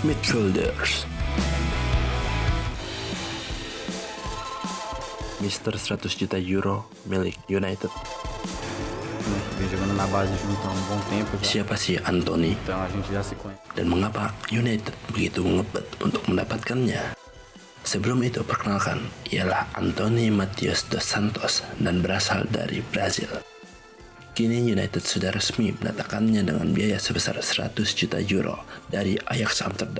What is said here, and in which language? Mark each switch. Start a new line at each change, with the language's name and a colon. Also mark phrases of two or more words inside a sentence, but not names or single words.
Indonesian: Shoulders. Mister 100 juta euro milik United.
Portuguese: Vem jogando na base junto há bom tempo já.
Indonesian: Siapa sih Anthony?
Portuguese: Então a gente já se conhece.
Indonesian: Dan mengapa United begitu ngebet untuk mendapatkannya? Sebelum itu perkenalkan, ialah Anthony Matheus dos Santos dan berasal dari Brazil. Kini United sudah resmi mendatangkannya dengan biaya sebesar 100 juta euro dari Ajax Amsterdam.